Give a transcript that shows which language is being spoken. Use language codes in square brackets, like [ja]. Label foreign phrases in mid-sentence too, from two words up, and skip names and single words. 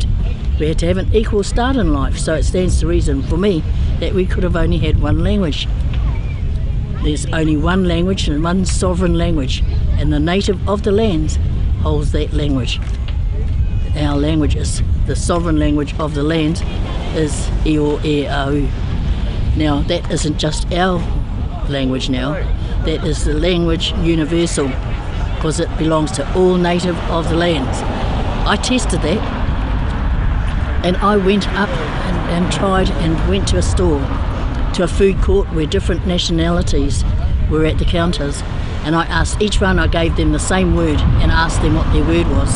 [en] We had to have an equal start in life, so it stands to reason for me that we could have only had 1 language. There's only 1 language and 1 sovereign language, and the native of the lands holds that language. Our language is, the sovereign language of the land is e-o, e-o. Now that isn't just our language now, that is the language universal, because it belongs to all native of the lands. I tested that, and I went up and tried and went to a store, to a food court where different nationalities were at the counters, and I asked each one, I gave them the same word and asked them what their word was.